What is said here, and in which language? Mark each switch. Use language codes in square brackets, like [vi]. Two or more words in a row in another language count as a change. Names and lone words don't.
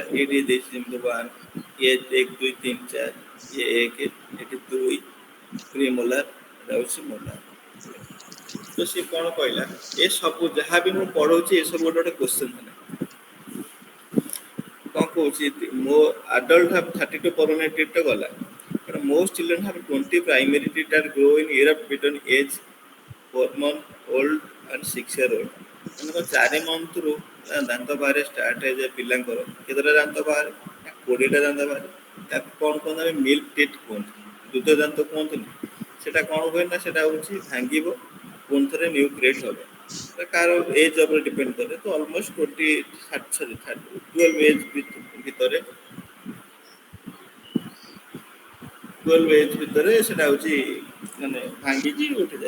[or] ଏଇଠି ଦେଇଛି ଯେମିତି 1 ଇଏ 1 2 3 4 ଇଏ 1 ଏଠି 2 ପ୍ରିମୋଲାର ଏଟା ହେଉଛି ମୋଲାର। ତ ସିଏ କ'ଣ କହିଲା ଏ ସବୁ ଯାହା ବି ମୁଁ ପଢ଼ଉଛି ଏସବୁ ଗୋଟେ ଗୋଟେ କ୍ୱେଶ୍ଚନ୍ ହେଲା। କ'ଣ କହୁଛି ମୋ [en] adult have 32 permanent teeth [or] ଟା ଗଲା [en] but most children have 20 primary teeth that grow in erupt between age 4 month old and 6-year-old। [or] ମାନେ 4 ମନ୍ଥରୁ ଦାନ୍ତ ବାହାରେ ଷ୍ଟାର୍ଟ ହେଇଯାଏ ପିଲାଙ୍କର କେତେଟା ଦାନ୍ତ ବାହାରେ 20ଟା ଦାନ୍ତ ବାହାରେ। ତାକୁ କ'ଣ କୁହନ୍ତି ଆମେ [en] milk teeth [or] କୁହନ୍ତି ଦୁଗ୍ଧ ଦାନ୍ତ କୁହନ୍ତିନି। ସେଟା କ'ଣ ହୁଏ ନା ସେଟା ହେଉଛି ଭାଙ୍ଗିବ ପୁଣି ଥରେ [en] new create [or] ହେବ। କାହାର ଏଜ୍ ଉପରେ ଡିପେଣ୍ଡ କରେ ତ [en] almost 12 age [or] ଭିତରେ 12 ଏଜ୍ ଭିତରେ ସେଟା ହେଉଛି ମାନେ ଭାଙ୍ଗିକି ଉଠିଯାଏ।